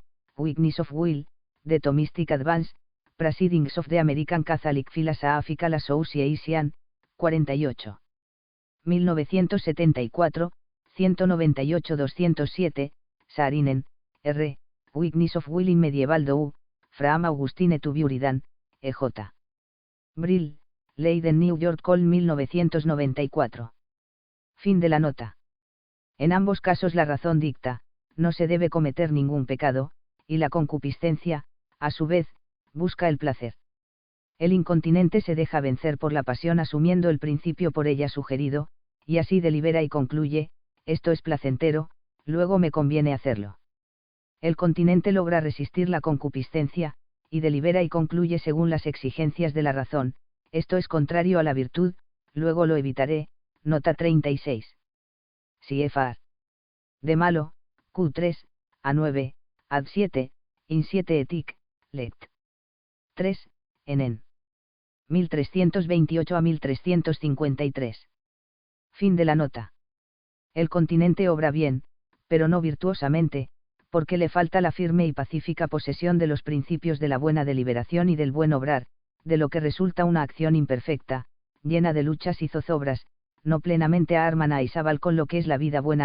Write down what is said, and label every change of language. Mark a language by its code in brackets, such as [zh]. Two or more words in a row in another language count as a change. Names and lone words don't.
[en] Weakness of Will, The Thomistic Advance, Proceedings of the American Catholic Philosophical Association, 48. 1974, 198-207, Saarinen, R. Weakness of Will in Medieval Dou, from Augustine to Buridan, E.J. Brill, Leiden New York Col 1994. [es] Fin de la nota. En ambos casos la razón dicta, no se debe cometer ningún pecado, y la concupiscencia, a su vez, busca el placer. El incontinente se deja vencer por la pasión asumiendo el principio por ella sugerido, y así delibera y concluye, esto es placentero, luego me conviene hacerlo. El continente logra resistir la concupiscencia, y delibera y concluye según las exigencias de la razón, esto es contrario a la virtud, luego lo evitaré, nota 36. CFR. De malo, Q3, A9, Ad7, In7 etic, lect. 3, enen. 1328 a 1353. Fin de la nota. El continente obra bien, pero no virtuosamente, porque le falta la firme y pacífica posesión de los principios de la buena deliberación y del buen obrar, de lo que resulta una acción imperfecta, llena de luchas y zozobras, no plenamente armana y sabal con lo que es la vida buena.